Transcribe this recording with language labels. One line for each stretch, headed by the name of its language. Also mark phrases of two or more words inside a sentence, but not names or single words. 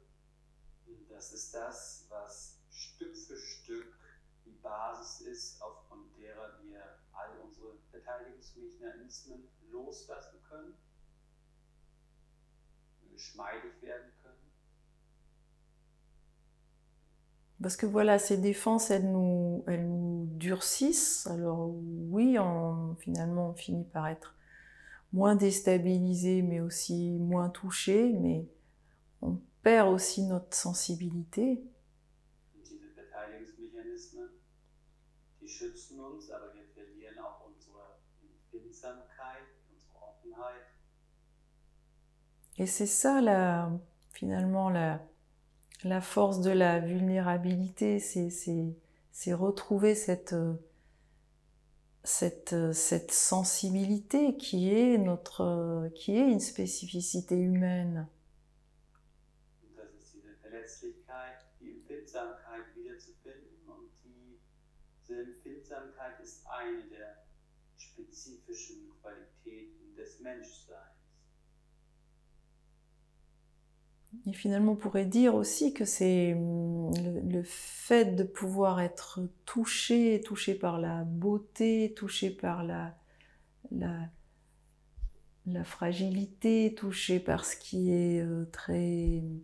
German: Das ist das, was Stück für Stück die Basis ist, aufgrund derer wir all unsere Verteidigungsmechanismen loslassen können, geschmeidig werden können.
French: Parce que voilà, ces défenses, elles nous durcissent. Alors oui, finalement, on finit par être moins déstabilisé, mais aussi moins touché, mais on perd aussi notre sensibilité.
German: Diese Verteidigungsmechanismen, die schützen uns, aber wir verlieren auch unsere Empfindsamkeit, unsere Offenheit.
French: Et c'est ça, finalement, la force de la vulnérabilité, c'est retrouver cette sensibilité qui est une spécificité humaine.
German: Das ist diese Verletzlichkeit, die Empfindsamkeit wiederzufinden, und diese Empfindsamkeit ist eine der spezifischen Qualitäten des Menschseins.
French: Et finalement, on pourrait dire aussi que c'est le fait de pouvoir être touché par la beauté, touché par la fragilité, touché par ce qui est très...